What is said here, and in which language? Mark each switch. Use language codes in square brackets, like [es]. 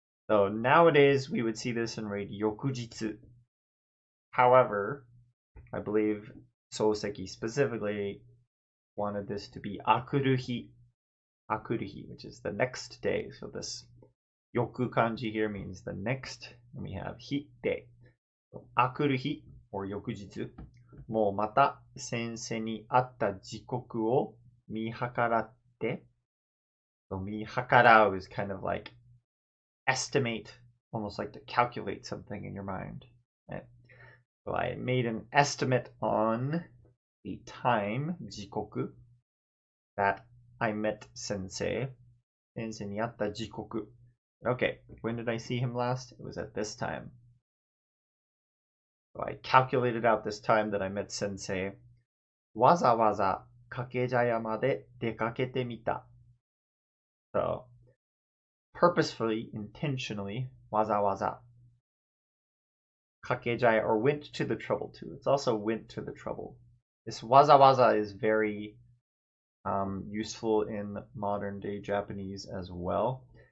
[en] So nowadays we would see this and read yokujitsu. However, I believe Soseki specifically wanted this to be akuruhi, which is the next day. So this yoku kanji here means the next, and we have hi day. So, akuruhi or yokujitsu. [ja] もうまた先生に会った時刻を見計らって。 [en] So [ja] 見計らう [en] is kind of like estimate, almost like to calculate something in your mind. Right? So I made an estimate on the time, [ja] 時刻, [en] that I met Sensei. [ja] 先生に会った時刻. [en] Okay, when did I see him last? It was at this time. So I calculated out this time that I met Sensei. [ja] わざわざ掛茶屋まで出かけてみた. [en] So, purposefully, intentionally, [ja] わざわざ. [en] Kakejaya, or went to the trouble to. It's also went to the trouble. This waza waza is very useful in modern day Japanese as well.